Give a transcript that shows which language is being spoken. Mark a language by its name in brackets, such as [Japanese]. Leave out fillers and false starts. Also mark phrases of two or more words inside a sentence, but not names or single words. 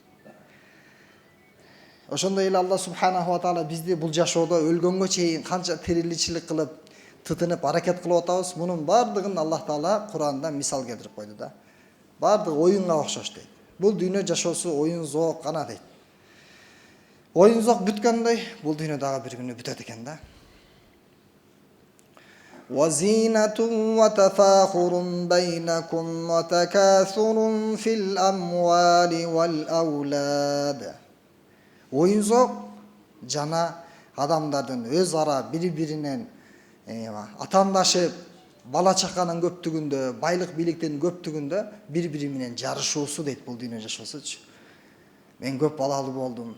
[Kyrgyz] Ошондой эле Алла [Arabic] سبحانه وتعالى [Kyrgyz] бизди бул жашоодо өлгөнгө чейин канча тириличилик кылып, тытынып, аракет кылып атабыз, мунун бардыгын Аллах Таала Куранда мисал келтирип койду да. Бардыгы оюнга окшош дейт. Бул дүйнө жашоосу оюн зоок гана дейт. Оюн зоок бүткөндөй, бул дүйнө дагы бир күнү бүтөт экен да. [Arabic] وزينة وتفاخر بينكم وتكاثر في الأموال والأولاد. [Kyrgyz] Оюн зоок жана адамдардын өз ара бири-биринен атаандашып, бала чаканын көптүгүндө, байлык бийликтин көптүгүндө бири-бири менен жарышуусу дейт бул дүйнө жашоосучу. Мен көп балалуу болдум.